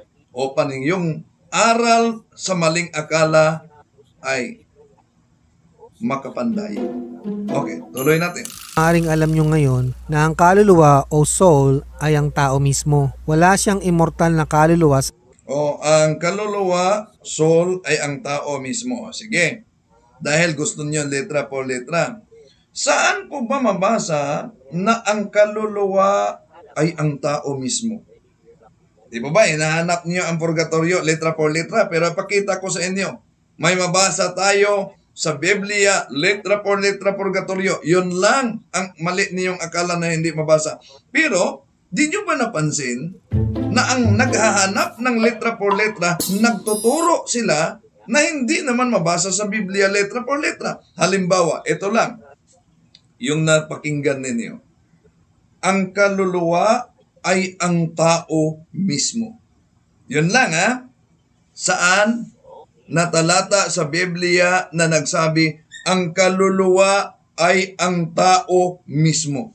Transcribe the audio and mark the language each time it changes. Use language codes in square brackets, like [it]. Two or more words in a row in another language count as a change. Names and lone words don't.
[tl] O paning yung aral sa maling akala ay makapanday. Okay, tuloy natin. Maaaring alam nyo ngayon na ang kaluluwa o soul ay ang tao mismo. Wala siyang immortal na kaluluwa. O ang kaluluwa, soul, ay ang tao mismo. Sige, dahil gusto niyo [es] letra por letra. [tl] Saan po ba mabasa na ang kaluluwa ay ang tao mismo? Di ba ba, hinahanap niyo ang purgatorio, [es] letra por letra, [tl] pero pakita ko sa inyo, may mabasa tayo sa Biblia, [es] letra por letra purgatorio. [tl] Yun lang ang mali niyong akala na hindi mabasa. Pero, di nyo ba napansin na ang naghahanap ng [es] letra por letra, [tl] nagtuturo sila na hindi naman mabasa sa Biblia [es] letra por letra. [tl] Halimbawa, ito lang, yung napakinggan ninyo. Ang kaluluwa ay ang tao mismo. Yun lang ha. Saan? Na talata sa Biblia na nagsabi, ang kaluluwa ay ang tao mismo.